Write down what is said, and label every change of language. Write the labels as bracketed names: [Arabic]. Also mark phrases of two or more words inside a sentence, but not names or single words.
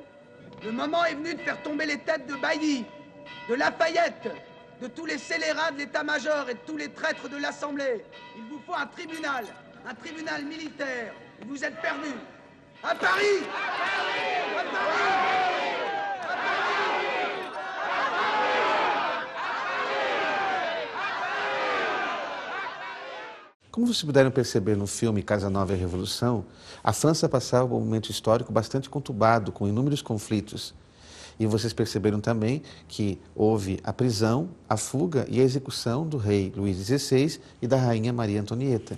[French] Le moment est venu de faire tomber les têtes de Bailly, de Lafayette, de tous les scélérats de l'état-major et de tous les traîtres de l'Assemblée. Il vous faut un tribunal militaire, où vous êtes perdus. À Paris! À Paris! [Portuguese] Como vocês puderam perceber no filme Casa Nova e a Revolução, a França passava um momento histórico bastante conturbado, com inúmeros conflitos. E vocês perceberam também que houve a prisão, a fuga e a execução do rei Luís XVI e da rainha Maria Antonieta.